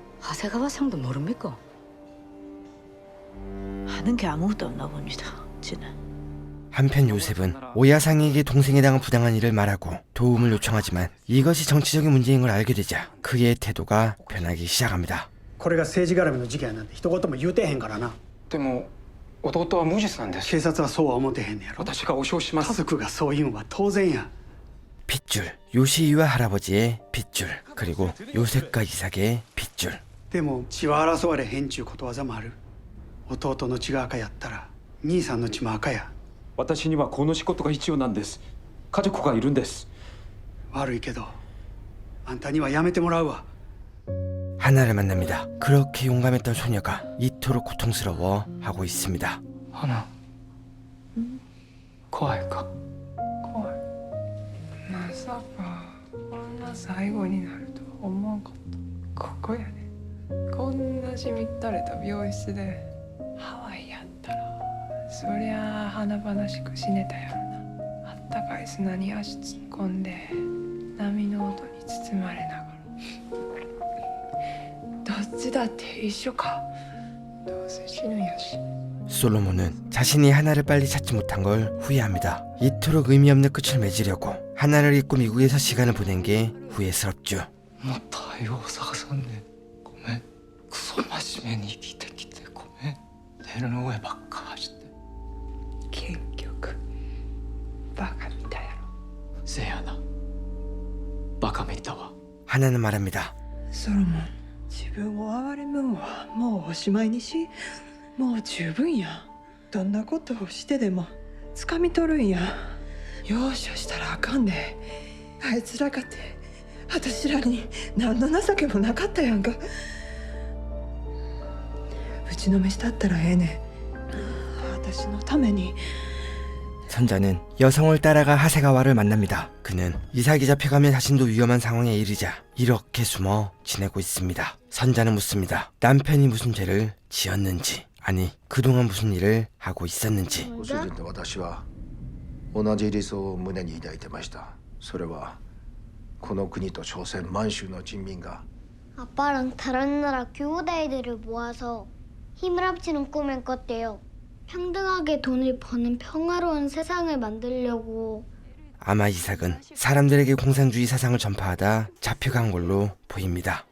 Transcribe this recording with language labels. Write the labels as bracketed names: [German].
[Korean] 하세가와 상도 모릅니까? 하는 게 아무것도 없나 봅니다. 지는. 한편 요셉은 오야상에게 동생에 당한 부당한 일을 말하고 도움을 요청하지만 이것이 정치적인 문제인 걸 알게 되자 그의 태도가 변하기 시작합니다. [Japanese] これが政治絡みの事件なんて一言も言うてへんからな。でも弟は無実なんです。警察はそうは思ってへんねやろ。私が保証します。家族がそう言うんは当然や。 [Korean] 핏줄, 요시이와 할아버지의 핏줄, 그리고 요셉과 이삭의 핏줄. [Japanese] でも血は争われへんちゅうことわざもある。弟の血が赤やったら兄さんの血も赤や。私にはこの仕事が必要なんです。家族がいるんです。悪いけどあんたにはやめてもらうわ。 [Korean] 하나를 만납니다. 그렇게 용감했던 소녀가 이토록 고통스러워 하고 있습니다. 하나. [Japanese] 怖いか。怖い。まさかこんな最後になるとは思わんかった。ここやね。こんなしみったれた病室でハワイやったらそりゃあ華々しく死ねたやろな。あったかい砂に足突っ込んで波の音に包まれながら。どっちだって一緒か。どうせ死ぬんやし。 [Korean] 솔로몬은 자신이 하나를 빨리 찾지 못한 걸 후회합니다. 이토록 의미 없는 끝을 맺으려고 하나를 잊고 미국에서 시간을 보낸 게 후회스럽죠. [Japanese] もっと愛を探さんね。ごめん。クソ真面目に生きてきてごめん。レールの上ばっか走って。結局バカみたいやろ。せやな。バカめいたわ。 [Korean] 하나는 말합니다. [Japanese] ソロモン、自分を憐れむんはもうおしまいにし、もう十分や。どんなことをしてでも掴み取るんや。容赦したらあかんで。あいつらかって私らに何の情けもなかったやんか。打ちのめしたったらええねん。私のために。 [Korean] 선자는 여성을 따라가 하세가와를 만납니다. 그는 이삭이 잡혀가면 자신도 위험한 상황에 이르자 이렇게 숨어 지내고 있습니다. 선자는 묻습니다. 남편이 무슨 죄를 지었는지, 아니 그동안 무슨 일을 하고 있었는지. [Japanese] ご主人と私は同じ理想を胸に抱いてました。それはこの国と朝鮮満州の人民が [Korean] 아빠랑 다른 나라 교우다이들을 모아서 힘을 합치는 꿈을 꿨대요. 평등하게 돈을 버는 평화로운 세상을 만들려고. 아마 이삭은 사람들에게 공산주의 사상을 전파하다 잡혀간 걸로 보입니다.